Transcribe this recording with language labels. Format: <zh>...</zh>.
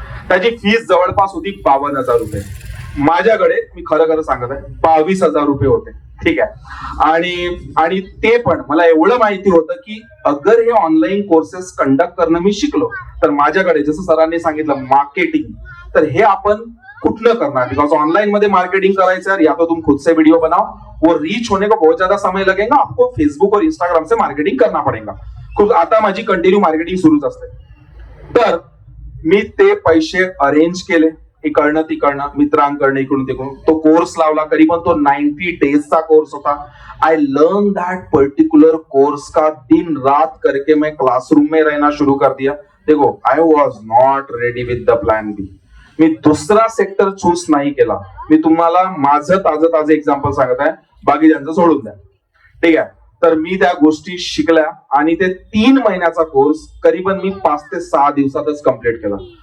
<mr>त्याची फीस जवळपास होती 52,000 रुपये. माझ्याकडे, मी खरं सांगत आहे, 22,000 रुपये होते. ठीक आहे. आणि ते पण मला एवढं माहिती होतं की अगर हे ऑनलाईन कोर्सेस कंडक्ट करणं मी शिकलो तर माझ्याकडे, जसं सरांनी सांगितलं, मार्केटिंग, तर हे आपण कुठलं करणार. बिकॉज ऑनलाइन मध्ये मार्केटिंग करायचं</mr> <hi>है, या तो तुम खुद से वीडियो बनाओ, वो रीच होने को बहुत ज्यादा समय लगेगा, आपको फेसबुक और इंस्टाग्राम से मार्केटिंग करना पडेगा.</hi> <mr>खूप आता माझी कंटिन्यू मार्केटिंग सुरूच असते. तर मी ते पैसे अरेंज केले, इकडनं तिकडनं, मित्रांकडनं, इकडून तिकडून. तो कोर्स लावला. करीबन तो 90 डेजचा कोर्स होता.</mr> <en>I learn that particular course</en> <hi>का दिन रात करके मैं क्लासरूम में रहना शुरू कर दिया.</hi> <en>देखो, I was not ready with the plan B.</en> <mr>मी दुसरा सेक्टर चूज नाही केला. मी तुम्हाला माझं ताजं एक्झाम्पल सांगत आहे, बाकी ज्यांचं सोडून द्या. ठीक आहे. तर मी त्या गोष्टी शिकल्या आणि ते 3 महिन्याचा कोर्स करीबन मी 5 ते 6 दिवसातच कम्प्लीट केला.</mr>